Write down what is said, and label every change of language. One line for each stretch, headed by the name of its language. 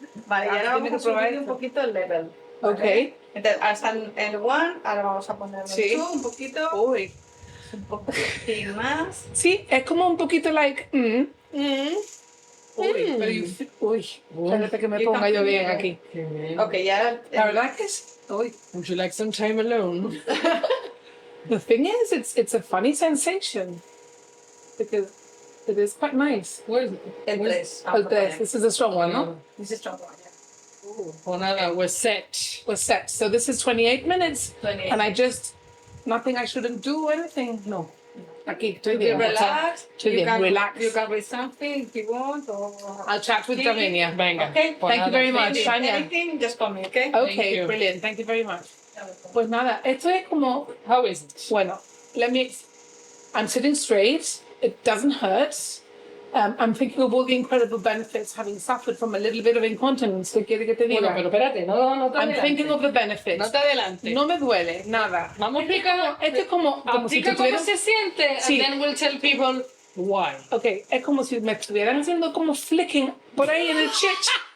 Spanish: Vale, y ahora vamos a subir un poquito el level. ¿Vale? Ok. Entonces, ahora está en el 1, ahora vamos a ponerlo en 2 un poquito. Uy. Un poquitín más. Sí, es como un poquito like... Uy, pero espérate que me ponga yo bien aquí. Ok, ya. La verdad que es... Uy.
English: Would you like some time alone? The thing is, it's a funny sensation. Because it is quite nice. Where is it?
Spanish: El 3.
English: El 3. This is a strong one, no? This is strong one, yeah. Well, nada, we're set. We're set. So this is 28 minutes. 28. And I just... Nothing I shouldn't do or anything?
Spanish: No. Aquí, estoy
English: You
Spanish: bien.
English: relax.
Spanish: Estoy bien, relax.
English: You can read something if you want. Or... I'll chat with Davinia.
Spanish: Venga.
English: Okay. Thank you very much, Tanya. Anything, just call me, okay? Okay, brilliant. Thank you very much.
Spanish: Pues nada, esto es como...
English: How is it? Bueno, I'm sitting straight. It doesn't hurt. I'm thinking of all the incredible benefits having suffered from a little bit of incontinence.
Spanish: ¿Qué quiere que te diga? Bueno, pero espérate, no te
English: I'm
Spanish: adelantes.
English: thinking of the benefits.
Spanish: No te adelante. No me duele, nada. Vamos a explicar. Esto es como si Explica cómo se siente, Sí.
English: and then we'll tell people why.
Spanish: Okay, es como si me estuvieran haciendo como flicking por ahí en el chich.